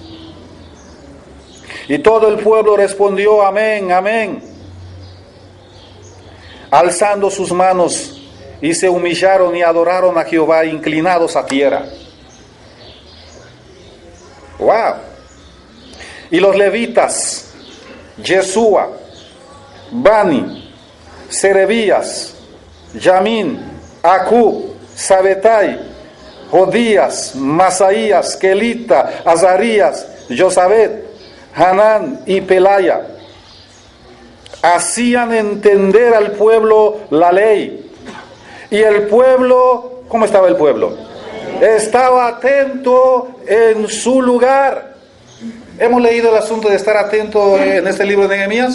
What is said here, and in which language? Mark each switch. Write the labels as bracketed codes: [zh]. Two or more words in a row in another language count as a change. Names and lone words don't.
[es] Y todo el pueblo respondió, amén, amén, alzando sus manos, y se humillaron y adoraron a Jehová, inclinados a tierra. ¡Wow! Y los levitas, Yeshua, Bani, Serebías, Yamín, Acub, Sabetai, Jodías, Masaías, Kelita, Azarías, Josabet, Hanán y Pelaya, hacían entender al pueblo la ley. Y el pueblo, ¿cómo estaba el pueblo? Estaba atento en su lugar. ¿Hemos leído el asunto de estar atento en este libro de Nehemías?